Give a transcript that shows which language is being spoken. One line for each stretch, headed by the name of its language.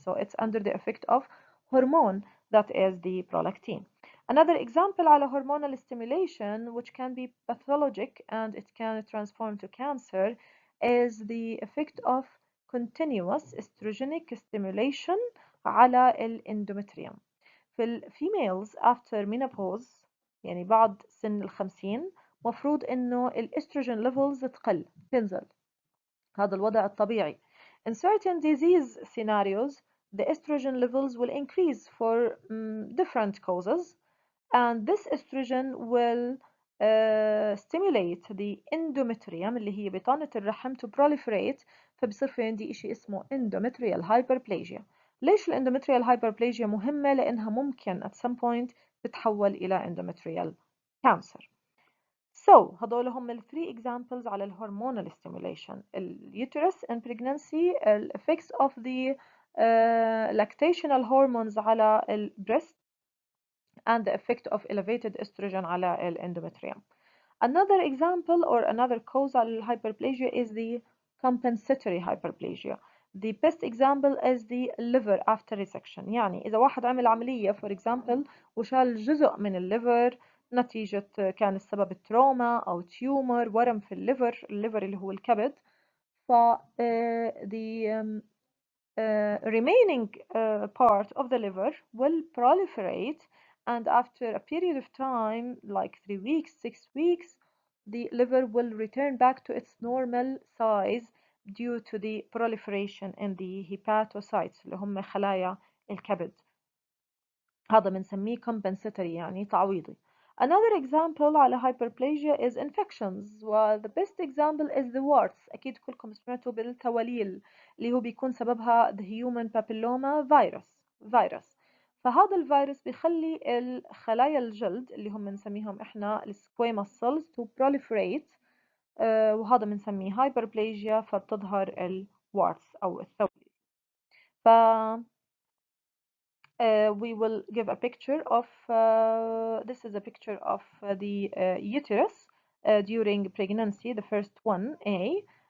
English: So it's under the effect of hormone that is the prolactin. Another example على hormonal stimulation which can be pathologic and it can transform to cancer is the effect of continuous estrogenic stimulation على الإندومتريوم.
Arabic: في
English: females after menopause
Arabic: يعني بعد سن 50 مفروض إنه الإستروجين levels تنزل. هذا الوضع الطبيعي.
English: In certain disease scenarios, the estrogen levels will increase for different causes, and this estrogen will stimulate the endometrium
Arabic: اللي هي بطانة الرحم
English: to proliferate،
Arabic: فبصير في عندي إشي اسمه
English: endometrial hyperplasia.
Arabic: ليش الاندومتريال hyperplasia مهمة؟ لأنها ممكن
English: at some point
Arabic: تتحول إلى endometrial cancer. So هذول هم ال 3 examples على الهرمونال stimulation.
English: اليوترس in pregnancy, the effects of the lactational hormones على البريست and the effect of elevated estrogen على الendometrium. Another example or another cause على الhyperplasia is the compensatory hyperplasia. The best example is the liver after resection.
Arabic: يعني إذا واحد عمل عملية for example وشال جزء من الليفر نتيجة كان السبب التروما أو تيومر ورم في الليفر اللي هو الكبد، ف the
English: remaining part of the liver will proliferate, and after a period of time like 3 weeks 6 weeks the liver will return back to its normal size due to the proliferation in the hepatocytes
Arabic: اللي هم خلايا الكبد. هذا بنسميه compensatory يعني تعويضي.
English: Another example على hyperplasia is infections. The best example is the warts.
Arabic: أكيد كلكم سمعتوا بالتوليل اللي هو بيكون سببها the human papilloma virus. فهذا الفيروس بيخلي الخلايا الجلد اللي هم بنسميهم احنا السكويموس
English: cells to proliferate،
Arabic: وهذا بنسميه hyperplasia، فبتظهر الwarts أو الثوليل.
English: ف we will give a picture of this is a picture of the uterus during pregnancy, the first one A.